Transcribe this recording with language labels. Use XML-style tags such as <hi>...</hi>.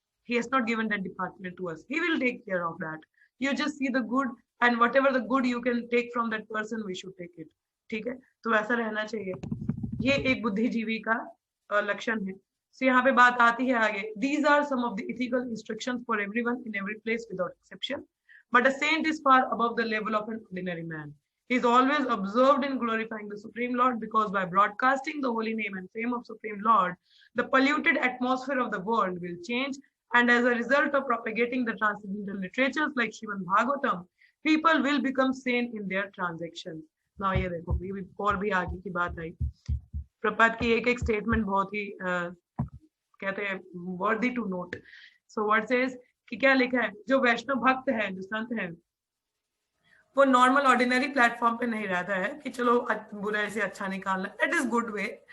<en>He has not given that department to us. He will take care of that. You just see the good and whatever the good you can take from that person, we should take it.</en> <hi>ठीक है, तो वैसा रहना चाहिए। ये एक बुद्धिजीवी का लक्षण है। So यहाँ पे बात आती है आगे।</hi> <en>These are some of the ethical instructions for everyone in every place without exception. But a saint is far above the level of an ordinary man. He is always observed in glorifying the Supreme Lord because by broadcasting the holy name and fame of Supreme Lord, the polluted atmosphere of the world will change. And as a result of propagating the transcendental literatures like Srimad Bhagavatam, people will become sane in their transactions.</en> <hi>Now ये देखो ये और भी आगे की बात आई। प्रपात की एक स्टेटमेंट बहुत ही कहते हैं</hi> <en>Worthy to note.</en> <hi>So what says कि क्या लिखा है, जो वैष्णव भक्त है, जो संत है, वो नॉर्मल ऑर्डिनरी प्लेटफॉर्म पे नहीं रहता है कि चलो बुराई से अच्छा निकालना,</hi> <en>That is good way.</en>